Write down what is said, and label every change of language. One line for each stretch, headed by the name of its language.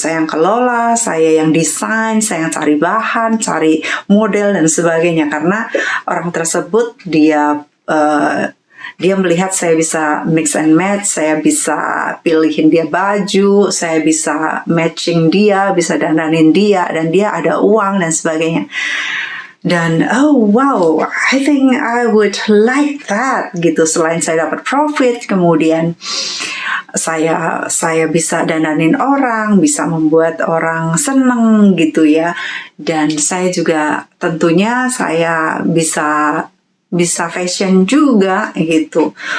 Indonesian: Saya yang kelola, saya yang desain, saya yang cari bahan, cari model dan sebagainya. Karena orang tersebut dia melihat saya bisa mix and match, saya bisa pilihin dia baju, saya bisa matching dia, bisa dandanin dia, dan dia ada uang dan sebagainya.
English: Dan wow, I think I would like that gitu.
Indonesian: Selain saya dapat profit, kemudian saya bisa dandanin orang, bisa membuat orang seneng gitu ya. Dan saya juga tentunya saya bisa fashion juga gitu.